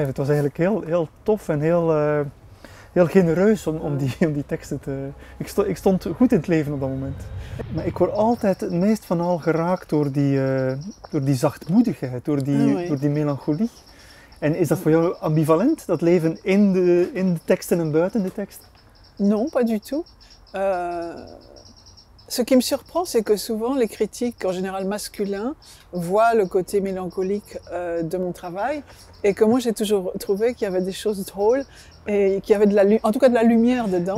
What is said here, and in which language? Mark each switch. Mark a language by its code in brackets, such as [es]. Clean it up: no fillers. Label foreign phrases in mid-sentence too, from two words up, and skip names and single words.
[nl] Het was eigenlijk heel tof en heel genereus om die teksten te... Ik stond goed in het leven op dat moment. Maar ik word altijd het meest van al geraakt door die zachtmoedigheid, door die melancholie. En is dat voor jou ambivalent, dat leven in de teksten en buiten de tekst? [fr] Non, pas du tout. Ce qui me surprend, c'est que souvent les critiques, en général masculins, voient le côté mélancolique de mon travail, et que moi j'ai toujours trouvé qu'il y avait des choses drôles et qu'il y avait en tout cas de la lumière dedans.